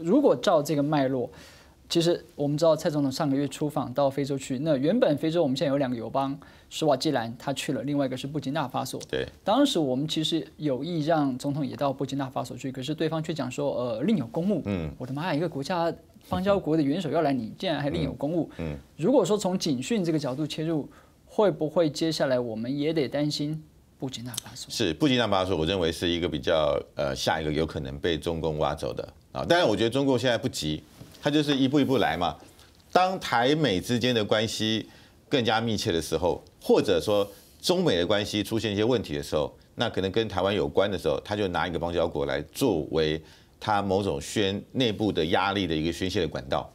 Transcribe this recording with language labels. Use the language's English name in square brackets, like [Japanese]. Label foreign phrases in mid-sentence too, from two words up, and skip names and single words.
[Chinese] 如果照這個脈絡，其實我們知道蔡總統上個月出訪到非洲去，那原本非洲我們現在有2個友邦，史瓦濟蘭他去了，另外一個是布吉納法索。對，當時我們其實有意讓總統也到布吉納法索去，可是對方卻講說，另有公務。我的媽呀，一個國家邦交国的元首要来，你竟然还另有公务。如果说从警讯这个角度切入，会不会接下来我们也得担心布基纳法索？是布基纳法索，我认为是一个比较下一个有可能被中共挖走的啊。当然，我觉得中共现在不急，他就是一步一步来嘛。当台美之间的关系更加密切的时候，或者说中美的关系出现一些问题的时候，那可能跟台湾有关的时候，他就拿一个邦交国来作为他某种内部的压力的一个宣泄的管道。